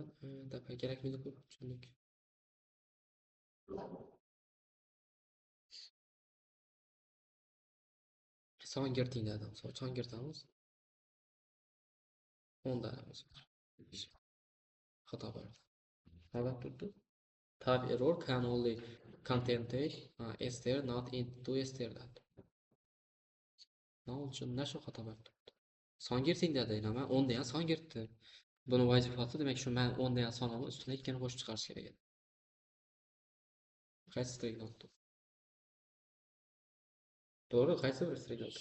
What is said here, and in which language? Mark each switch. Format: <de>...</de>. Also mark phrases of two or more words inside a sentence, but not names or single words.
<uz>Dapa kerakmidi bu? Tushundik. Son girting dedim. Son girtamiz. 10 da xato berdi. Nima turibdi?</uz> <en>Type error can only contain str not into str dedi.</en> <uz>Nima uchun nashu xato berdi? Son girting dedi. Nima 10 da ham son girtdi. Buni vazifasi demak shu men 10 da ham sonini ustiga ikkini qo'shib chiqarish kerak edi. Qaysi string notdi? To'g'ri, qaysi bir string notdi?</uz>